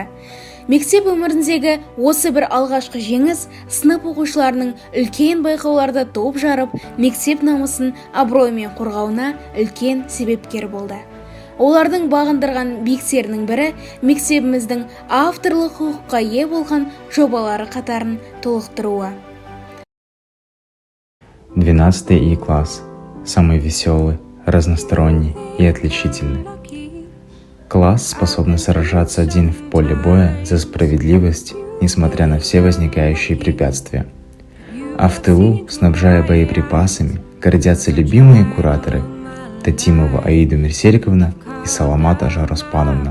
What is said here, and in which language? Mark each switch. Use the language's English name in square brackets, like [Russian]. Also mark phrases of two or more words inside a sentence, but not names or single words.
[Kazakh] Мектеп өміріндегі осы бір алғашқы жеңіс сынып оқушыларының үлкен байқауларда топ жарып, мектеп намысын абыроймен қорғауына үлкен себепкер болды. Олардың бағындырған биіктерінің бірі мектебіміздің авторлық құқыққа ие болған жобалары қатарын толықтыруы. [Russian] 12 И класс. Самый веселый, разносторонний и отличительный. Класс, способный сражаться один в поле боя за справедливость, несмотря на все возникающие препятствия. А в тылу, снабжая боеприпасами, гордятся любимые кураторы Татимова Аида Мерсериковна и Саламата Жароспановна.